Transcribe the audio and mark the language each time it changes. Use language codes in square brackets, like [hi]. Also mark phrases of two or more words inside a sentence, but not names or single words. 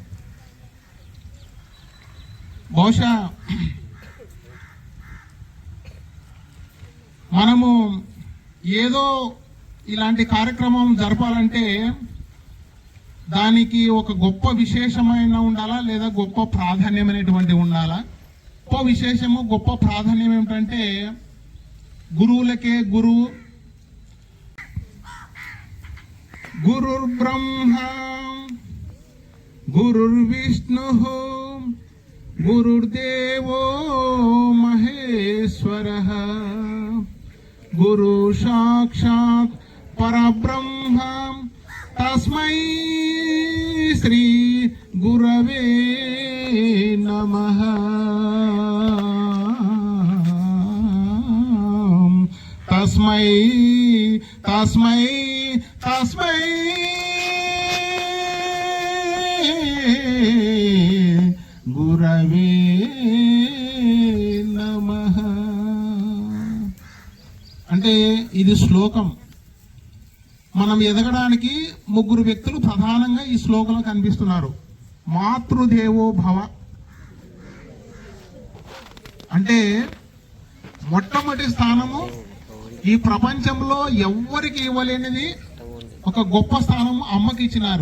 [te] బహుశా మనము ఏదో ఇలాంటి కార్యక్రమం జరపాలంటే దానికి ఒక గొప్ప విశేషమైన ఉండాలా, లేదా గొప్ప ప్రాధాన్యమైనటువంటి ఉండాలా. గొప్ప విశేషము, గొప్ప ప్రాధాన్యం ఏమిటంటే గురువులకే గురువు. [sa] గురుర్ బ్రహ్మ గురుర్విష్ణు గురుర్దేవో మహేశ్వరః గురు సాక్షాత్ పరబ్రహ్మ తస్మై శ్రీ గురవే నమః. తస్మై తస్మై తస్మై గురవే నమః. [te] అంటే ఇది శ్లోకం. మనం ఎదగడానికి ముగ్గురు వ్యక్తులు ప్రధానంగా ఈ శ్లోకంలో కనిపిస్తున్నారు. [sa] మాతృదేవో భవ [te] అంటే మొట్టమొదటి స్థానము ఈ ప్రపంచంలో ఎవ్వరికి ఇవ్వలేనిది ఒక గొప్ప స్థానం అమ్మకి ఇచ్చినారు.